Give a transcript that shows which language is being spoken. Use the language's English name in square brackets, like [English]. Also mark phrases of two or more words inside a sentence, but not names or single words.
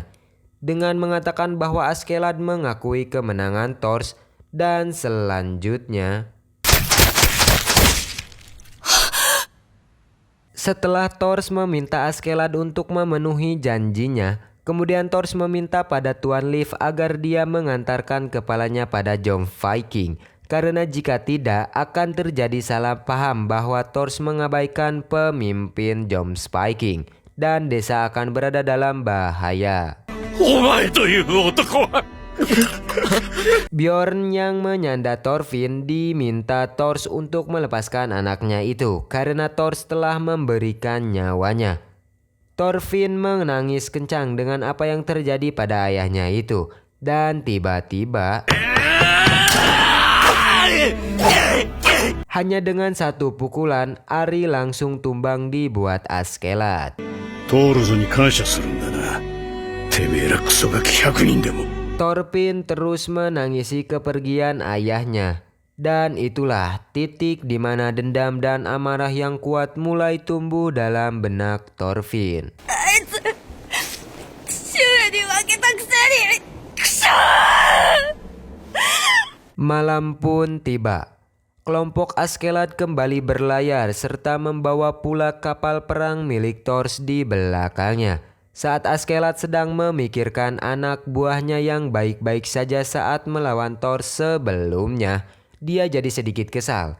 [Indonesian] Dengan mengatakan bahwa Askeladd mengakui kemenangan Thors dan selanjutnya Setelah Thors meminta Askeladd untuk memenuhi janjinya, kemudian Thors meminta pada Tuan Leaf agar dia mengantarkan kepalanya pada Jom Viking. Karena jika tidak akan terjadi salah paham bahwa Thors mengabaikan pemimpin Jom Viking dan desa akan berada dalam bahaya. [Japanese] お前という男は [Indonesian] Bjorn yang menyanda Thorfinn diminta Thors untuk melepaskan anaknya itu karena Thors telah memberikan nyawanya. Thorfinn menangis kencang dengan apa yang terjadi pada ayahnya itu dan tiba-tiba hanya dengan satu pukulan Ari langsung tumbang dibuat Askeladd. [Japanese] トールズに感謝するんだな。てめえらクソガキ100人でも。 [Indonesian] Thorfinn terus menangisi kepergian ayahnya. Dan itulah titik di mana dendam dan amarah yang kuat mulai tumbuh dalam benak Thorfinn. [Japanese] あいつシューに負けたくせにくしょー [Indonesian] Malam pun tiba. Kelompok Askeladd kembali berlayar serta membawa pula kapal perang milik Thors di belakangnya. Saat Askeladd sedang memikirkan anak buahnya yang baik-baik saja saat melawan Thors sebelumnya, dia jadi sedikit kesal.